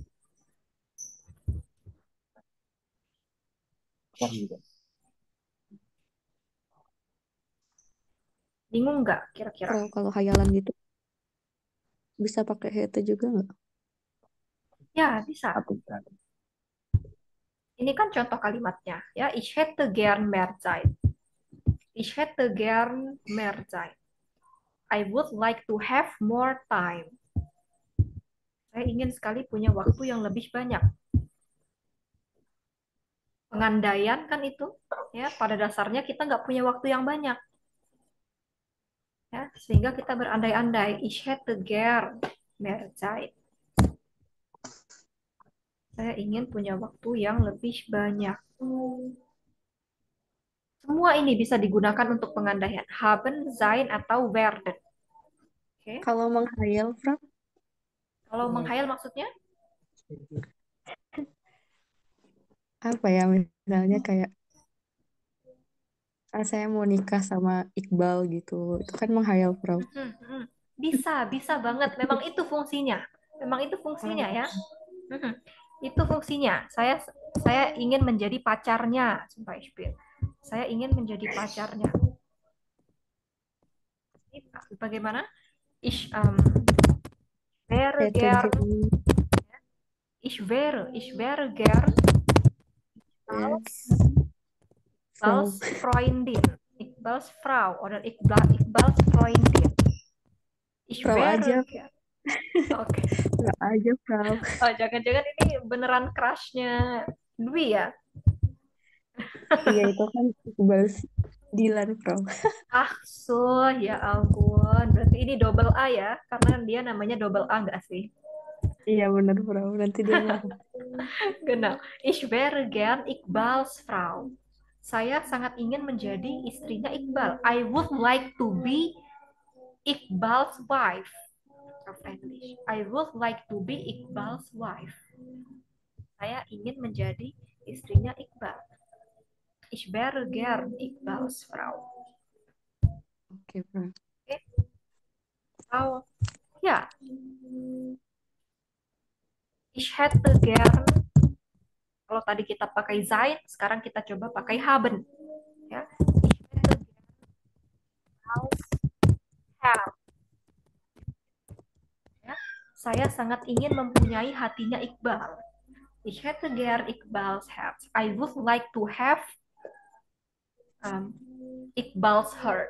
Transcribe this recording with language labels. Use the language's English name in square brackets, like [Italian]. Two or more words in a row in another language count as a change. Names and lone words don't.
[Indonesian] Bingung nggak kira-kira? Kalau hayalan gitu bisa pakai hätte juga nggak? Ya, bisa. Ini kan contoh kalimatnya. Ya, [German] ich hätte gern mehr Zeit. Ich hätte gern mehr Zeit. [English] I would like to have more time. [Indonesian] Saya ingin sekali punya waktu yang lebih banyak. Pengandaian kan itu. Ya, pada dasarnya kita nggak punya waktu yang banyak. Ya, sehingga kita berandai-andai. [German] Ich hätte gern mehr Zeit. [Indonesian] Saya ingin punya waktu yang lebih banyak. Semua ini bisa digunakan untuk pengandaian. [German] Haben, sein, [Indonesian] atau werden. Okay. Kalau menghayal, Frank? Kalau menghayal maksudnya? Apa ya, misalnya kayak saya mau nikah sama Iqbal gitu. Itu kan menghayal, Frank. Bisa banget. Memang itu fungsinya. Ya. Itu fungsinya. Saya ingin menjadi pacarnya, [German] zum Beispiel. [Indonesian] Saya ingin menjadi pacarnya. Bagaimana? [German] Ich wäre gern. Ich wäre gern Iqbal's Freundin. Iqbal's Frau oder Iqbal's Freundin. Ich Frau wäre [Indonesian] aja. [German] gern. [Indonesian] Oke. Frau aja, Frau. Oh, jangan-jangan ini beneran crush-nya Dwi ya? Iya, itu kan Iqbal's Dilan, Frau. Ya ampun. Berarti ini [English] double A [Indonesian] ya? Karena dia namanya [English] double A [Indonesian] nggak sih? Iya, benar, Frau. Nanti dia marah. [German] Genau. Ich wäre gern Iqbal's Frau. [Indonesian] Saya sangat ingin menjadi istrinya Iqbal. [English] I would like to be Iqbal's wife. Of English. I would like to be Iqbal's wife. [Indonesian] Saya ingin menjadi istrinya Iqbal. [German] Ich wäre gern Iqbal's Frau. [Indonesian] Oke, Frank. [German] Okay. Oh, ya. Ich hätte gern. [Indonesian] Kalau tadi kita pakai sein, sekarang kita coba pakai haben. Ya. [German] Ich hätte gern [Indonesian] ya. Saya sangat ingin mempunyai hatinya Iqbal. [German] Ich hätte gern Iqbal's heart. [English] I would like to have Iqbal's heart.